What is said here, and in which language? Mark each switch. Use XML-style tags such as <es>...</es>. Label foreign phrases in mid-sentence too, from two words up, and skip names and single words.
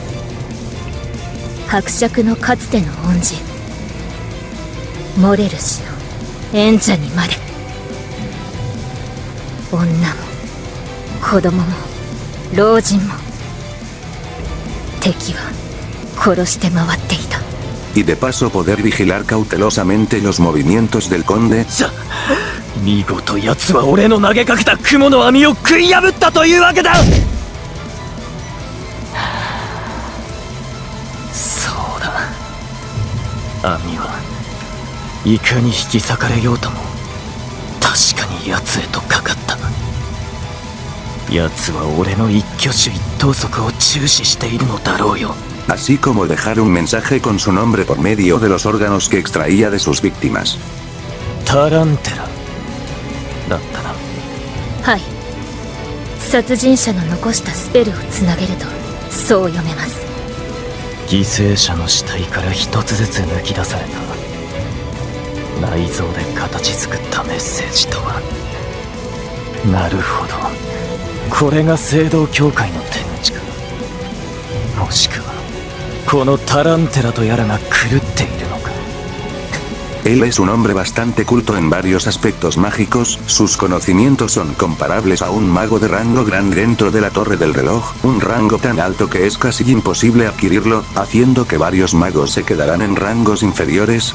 <ja>伯爵のかつての恩人モレル氏の縁者にまで。女も子供も老人も敵は殺して回っていた。</ja> <es>Y de paso poder vigilar cautelosamente los movimientos del conde.</es> <ja>見事奴は俺の投げかけた雲の網を食い破ったというわけだ。そうだ、網はいかに引き裂かれようとも確かに奴へとかかった。奴は俺の一挙手一投足を注視しているのだろうよ。</ja> <es>así como dejar un mensaje con su nombre por medio de los órganos que extraía de sus víctimas.</es> <ja>タランテラだったな。はい。殺人者の残したスペルをつなげるとそう読めます。犠牲者の死体から一つずつ抜き出された内臓で形作ったメッセージとは。なるほど、これが聖堂教会の手口か。もしくはこのタランテラとやらが狂っているのか。</ja> <es>Él es un hombre bastante culto en varios aspectos mágicos, sus conocimientos son comparables a un mago de rango grande dentro de la torre del reloj, un rango tan alto que es casi imposible adquirirlo, haciendo que varios magos se quedarán en rangos inferiores.</es>